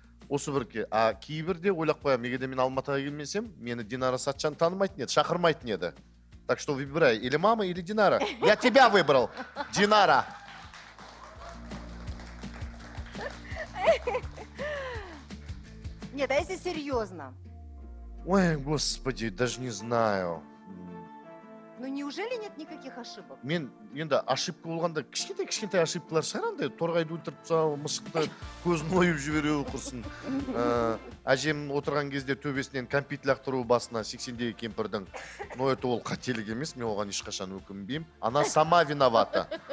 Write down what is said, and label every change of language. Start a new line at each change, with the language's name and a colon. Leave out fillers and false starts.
Kazakh: Осы бір кейбірде ойлап қоямын, егерде мен Алматыға келмесем, мені Динара Сатчан танымайтын еді, шақырмайтын еді.
Russian: Так что выбирай, или мама, или Динара. Я тебя выбрал, Динара. Нет, а если серьезно? Ой, господи, даже не знаю. Ну неужели нет никаких ошибок?
Kazakh: Мен енді ошибка болғанда кішкентай ошибкалар шығар, андай торғайды өлтіріп тастау, мысықты көзін ойып жібереу құрсын. Әжем отырған кезде төбесінен кәмпит лақтыру басына 80-дегі кемпірдің.
Russian: Но это
Kazakh: ол қателік емес, мен оған ешқашан өкінбеймін.
Russian: Она сама виновата.